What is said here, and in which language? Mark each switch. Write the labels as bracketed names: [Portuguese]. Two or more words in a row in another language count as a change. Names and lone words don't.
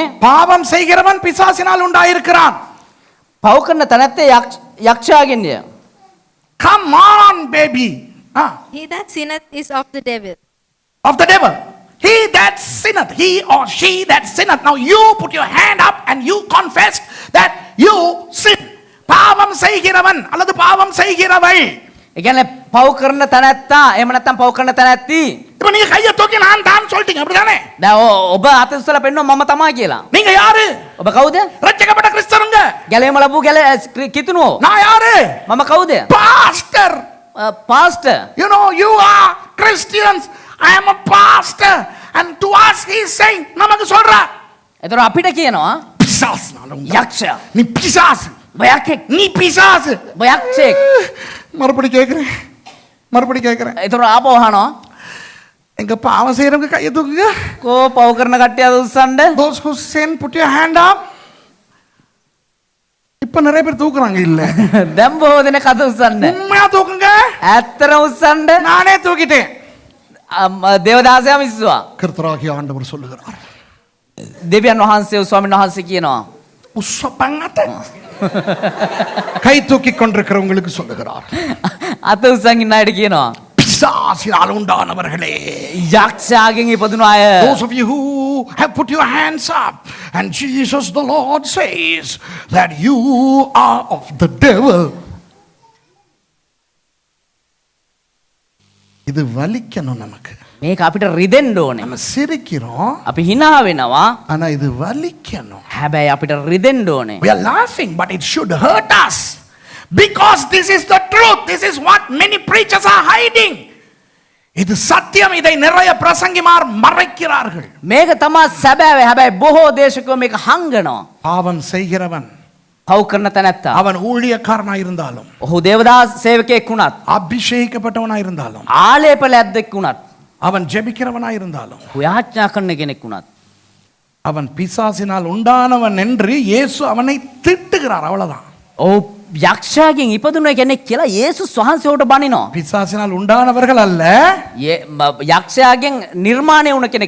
[Tamil] பாவம் செய்கிறவன் பிசாசினால் உண்டாயிருக்கிறான். [Sinhala] පව් කරන තැනැත්ත යක්ෂයාගෙන්ය. [English] Come on baby. He that sinneth is of the devil. Of the devil. He that sinneth, he or she that sinneth. Now you put your hand up and you confess that you sin. [Tamil] பாவம் செய்கிறவன் அல்லது பாவம் செய்கிறவள். [Sinhala] ඒ කියන්නේ පව් කරන තැනැත්තා එහෙම නැත්නම් පව් කරන තැනැත්ති. [Tamil] இப்ப நீங்க கையை தூக்கி நான் தான் சொல்லிட்டீங்க, அப்படிதானே? [Sinhala] දැන් ඔබ අත උස්සලා පෙන්නනවා මම තමයි කියලා. [Tamil] நீங்க யாரு? [Sinhala] ඔබ කවුද? [Tamil] ரட்சிக்கப்பட்ட கிறிஸ்தவங்க. [Sinhala] ගැලේම ලැබු කිතුණෝ. [Tamil] நான் யாரு? [Sinhala] මම කවුද? [English] Pastor. [Sinhala] පාස්ටර්. [English] You know, you are Christians. I am a pastor. And to us he is saying, [Tamil] நமக்கு சொல்றா, [Sinhala] ඒතර අපිට කියනවා [Tamil] பிசாசுனால உண்டாயிருக்கிற. [Sinhala] යක්ෂයා. [Tamil] நீ பிசாசு. [Sinhala] ඔබ යක්ෂෙක්. [Tamil] நீ பிசாசு. [Sinhala] ඔබ යක්ෂෙක්. [Tamil] மறுபடி கேக்குறேன். [Sinhala] ඒතර ආපහු අහනවා [Tamil] எங்க பாவம் செய்யறவங்க கையை தூக்குங்க. [Sinhala] කෝ පව් කරන කට්ටිය අත උස්සන්න. [English] Those who sin, put your hand up. [Tamil] இப்ப நிறைய பேர் தூக்குறாங்க இல்ல. [Sinhala] දැන් බොහෝ දෙනෙක් අත උස්සන්න. [Tamil] உண்மையா தூக்குங்க. [Sinhala] ඇත්තටම උස්සන්න. [Tamil] நானே தூக்கிட்டேன். [Sinhala] දේවදාසයාම ඉස්සුවා. [Tamil] கர்த்தராகிய ஆண்டவர் சொல்லுகிறார். [Sinhala] දෙවියන් වහන්සේ ස්වාමීන් වහන්සේ කියනවා. உஸ்ஸபங்கත. [Tamil] கை தூக்கி கொண்டிருக்கிறவங்களுக்கு சொல்லுகிறார். [Sinhala] අත උස්සන් ඉන්න අයට කියනවා. [Tamil] பிசாசினால் உண்டானவர்களே. [Sinhala] යක්ෂයාගෙන් ඉපදුණු අය. [English] Those of you who have put your hands up and Jesus the Lord says that you are of the devil. [Tamil] இது வலிக்கணும் நமக்கு. [Sinhala] මේක අපිට රිදෙන්න ඕනේ. [Tamil] நம்ம சிரிக்கிறோம், [Sinhala] අපි hina වෙනවා. [Tamil] ஆனா இது வலிக்கணும். [Sinhala] හැබැයි අපිට රිදෙන්න ඕනේ. [English] We are laughing, but it should hurt us because this is the truth. This is what many preachers are hiding. [Tamil] இது சத்தியம். இதை நிறைய பிரசங்கிமார் மறைக்கிறார்கள். [Sinhala] මේක තමයි සැබෑව. හැබැයි බොහෝ දේශකයෝ මේක හංගනවා. [Tamil] பாவம் செய்கிறவன் [Sinhala] පව් කරන තැනැත්තා. [Tamil] அவன் ஊழியக்காரனா இருந்தாலும், [Sinhala] ඔහු දේවදාස සේවකයෙක් වුණත්, [Tamil] அபிஷேகப்பட்டவனா இருந்தாலும், [Sinhala] ආලේප ලැද්දෙක් වුණත්, [Tamil] அவன் ஜெபிக்கிறவனா இருந்தாலும், [Sinhala] ඔහු යාඥා කරන කෙනෙක් වුණත්, [Tamil] அவன் பிசாசினால் உண்டானவன் என்று இயேசு அவனை திட்டுகிறார். அவ்வளவுதான். [Sinhala] ඔහු යක්ෂයාගෙන් ඉපදුණා කෙනෙක් කියලා යේසුස් වහන්සේ උට බනිනවා. [Tamil] பிசாசினால் உண்டானவர்கள் அல்ல, [Sinhala] යක්ෂයාගෙන් නිර්මාණය වුණ කෙනෙක්.